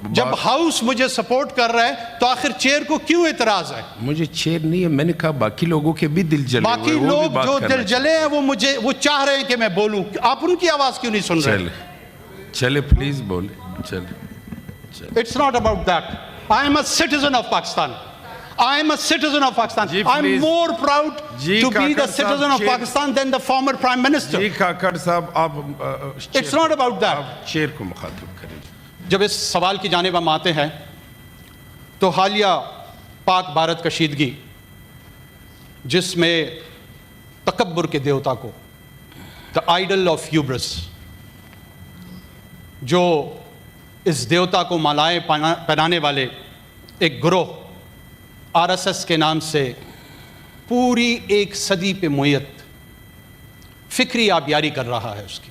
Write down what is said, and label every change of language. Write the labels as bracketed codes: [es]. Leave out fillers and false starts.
[ur] جب ہاؤس مجھے سپورٹ کر رہا ہے تو آخر چیئر کو کیوں اعتراض ہے؟ مجھے چیئر نہیں ہے، میں نے کہا باقی لوگوں کے بھی دل جلے ہوئے. باقی لوگ جو دل جلے ہیں وہ چاہ رہے ہیں کہ میں بولوں. آپ ان کی آواز کیوں نہیں سن رہے؟ چلے پلیز بولے. [en] It's not about that. I am a citizen of Pakistan. I am a citizen of Pakistan. I'm more proud to be the citizen of Pakistan than the former Prime Minister. [ur] جی کاکڑ صاحب، آپ [en] It's not about that. [ur] Chair کو مخاطب کریں. جب اس سوال کی جانب ہم آتے ہیں تو حالیہ پاک بھارت کشیدگی، جس میں تکبر کے دیوتا کو، [en] the idol of hubris، [ur] جو اس دیوتا کو مالائیں پہنانے والے ایک گروہ RSS کے نام سے پوری 1 صدی پہ محیط فکری آبیاری کر رہا ہے.